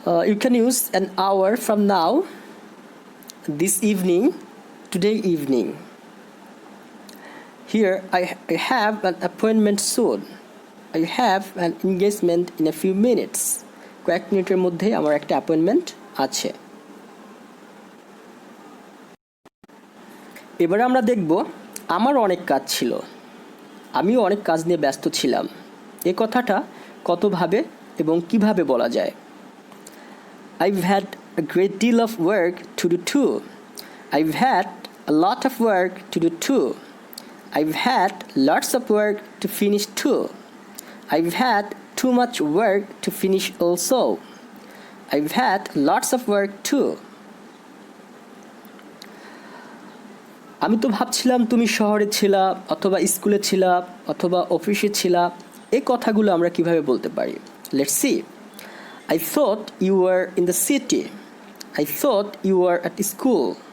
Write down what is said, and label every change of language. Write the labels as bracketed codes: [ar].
[en] You can use an hour from now, this evening, today evening. Here I have an appointment soon. I have an engagement in a few minutes. [bn] কয়েক মিনিটের মধ্যে আমার একটা appointment আছে। এবারে আমরা দেখব আমার অনেক কাজ ছিল, আমিও অনেক কাজ নিয়ে ব্যস্ত ছিলাম। এই কথাটা কতভাবে এবং কিভাবে বলা যায়? [en] I've had a great deal of work to do too. I've had a lot of work to do too. I've had lots of work to finish too. I've had too much work to finish also. I've had lots of work too. [bn] আমি তো ভাবছিলাম তুমি শহরে ছিলা, অথবা স্কুলে ছিলা, অথবা অফিসে ছিলা। এই কথাগুলো আমরা কিভাবে বলতে পারি? [en] Let's see. I thought you were in the city. I thought you were at school.